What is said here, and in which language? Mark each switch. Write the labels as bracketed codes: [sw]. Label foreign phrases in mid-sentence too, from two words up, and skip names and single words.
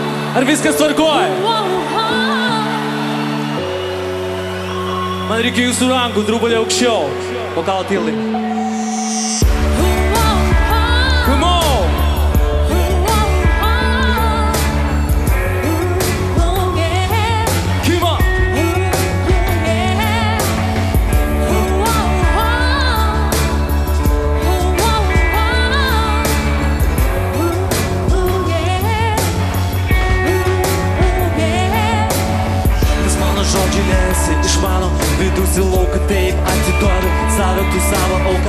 [lt] Ar viskas tvarkoj? Man reikia jūsų rankų, truputį aukščiau. Vokalo tyliai. [en] Come on! Come on! [lt] Nes mano žodžiai lėsi iš mano vidus į lauką, taip atiduodu save, tu savo auką.